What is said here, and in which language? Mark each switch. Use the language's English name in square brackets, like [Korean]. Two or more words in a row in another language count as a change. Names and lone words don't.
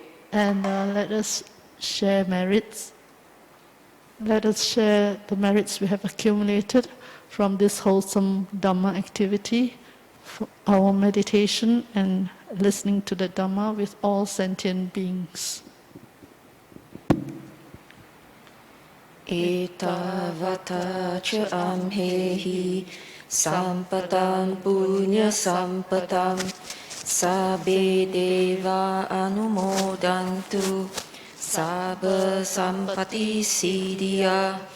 [English] and let us share merits. Let us share the merits we have accumulated from this wholesome Dhamma activity, our meditation and listening to the Dhamma with all sentient beings. [Pali] Etavata ca amhehi sampatam punya sampatam sabbe deva anumodantu sabba sampati siddhya